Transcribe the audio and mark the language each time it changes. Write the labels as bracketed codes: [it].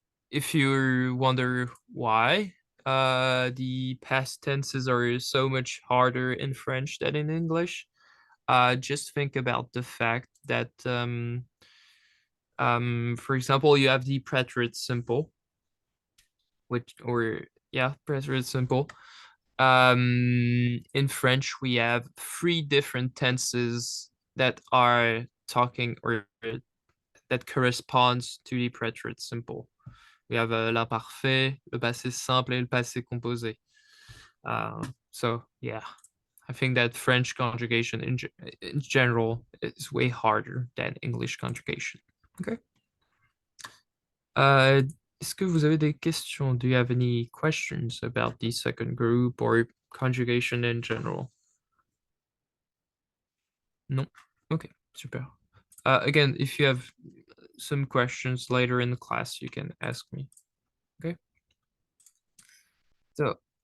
[en] If you wonder why the past tenses are so much harder in French than in English, just think about the fact that, for example, you have the preterite simple, preterite simple. In French, we have 3 different tenses that are talking or that corresponds to the preterite simple. We have l'imparfait, le passé simple, et le passé composé. So yeah, I think that French conjugation in general is way harder than English conjugation. Okay. [fr] Est-ce que vous avez des questions? [en] Do you have any questions about the second group or conjugation in general? Non? Okay, super. Again, if you have some questions later in the class, you can ask me. Okay. So,